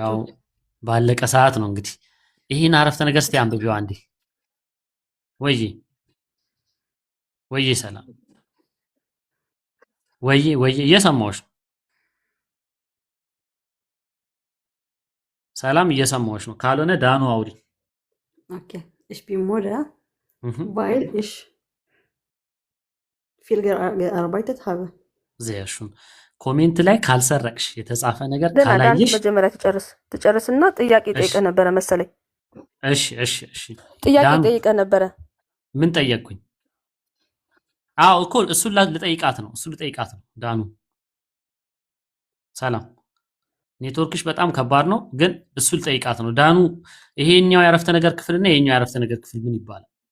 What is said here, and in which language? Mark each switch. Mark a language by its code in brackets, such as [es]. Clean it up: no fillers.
[am] ያው ባለቀ ሰዓት ነው እንግዲህ። ይሄን አረፍተ ነገር እስቲ አንብቢው አንዴ። ወይዬ ሰላም ወይዬ እየሰማሁሽ ነው። ሰላም እየሰማሁሽ ነው። ካልሆነ ዳኑ አውሪ። [de] ኦኬ ich bin müde weil ich viel gearbeitet habe። sehr schön [am] ኮሜንት ላይ ካልሰረቅሽ የተጻፈ ነገር ካላየሽ መጀመሪያ ትጨርስና ጥያቄ ጠይቀ ነበረ መሰለኝ። እሺ ጥያቄ ጠይቀ ነበረ። ምን ጠየቅኩኝ? እኮ እሱን ልጠይቃት ነው። ዳኑ ሰላም፣ ኔትወርክሽ በጣም ከባድ ነው፣ ግን እሱ ልጠይቃት ነው። ዳኑ ይሄኛው ያረፍተ ነገር ክፍልና ይሄኛው ያረፍተ ነገር ክፍል ምን ይባላል?